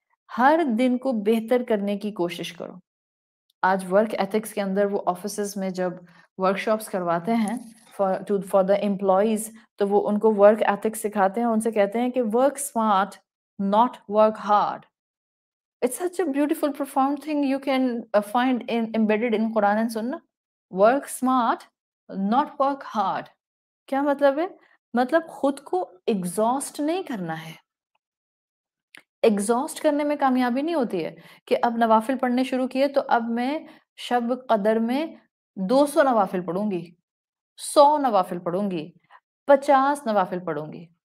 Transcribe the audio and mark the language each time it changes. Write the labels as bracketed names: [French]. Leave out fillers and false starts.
[Urdu] ہر دن کو بہتر کرنے کی کوشش کرو. آج ورک ایتھکس کے اندر وہ آفیسز میں جب ورک شاپس کرواتے ہیں [English] for the employees, [Urdu] تو وہ ان کو ورک ایتھکس سکھاتے ہیں، ان سے کہتے ہیں کہ [English] Work smart not work hard. It's such a beautiful, profound thing you can find embedded in Quran and Sunnah. Work smart, not work hard. [Urdu] کیا مطلب ہے؟ مطلب خود کو ایگزاسٹ نہیں کرنا ہے. ایگزاسٹ کرنے میں کامیابی نہیں ہوتی ہے کہ اب نوافل پڑھنے شروع کیے تو اب میں شب قدر میں 200 نوافل پڑھوں گی، 100 نوافل پڑھوں گی، 50 نوافل پڑھوں گی.